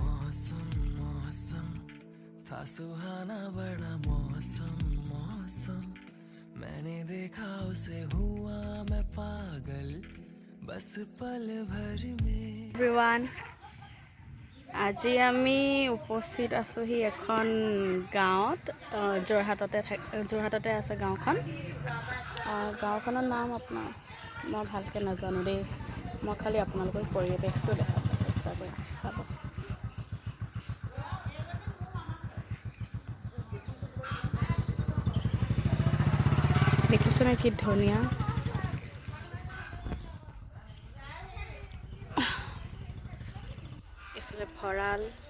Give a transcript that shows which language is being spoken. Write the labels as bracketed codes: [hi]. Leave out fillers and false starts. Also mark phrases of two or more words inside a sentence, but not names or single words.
[hi] मौसम मौसम था सुहाना बड़ा मौसम मौसम मैंने देखा उसे हुआ मैं पागल बस पल भर में [as] এভৰিৱান আজি আমি উপস্থিত আছোহি এখন গাঁৱত যোৰহাটতে আছে গাঁওখন গাঁওখনৰ নাম আপোনাৰ মই ভালকৈ নাজানো দেই মই খালি আপোনালোকক পৰিৱেশটো দেখাব চেষ্টা কৰিম চাব দেখিছেনে কি ধুনীয়া এফালে ভঁৰাল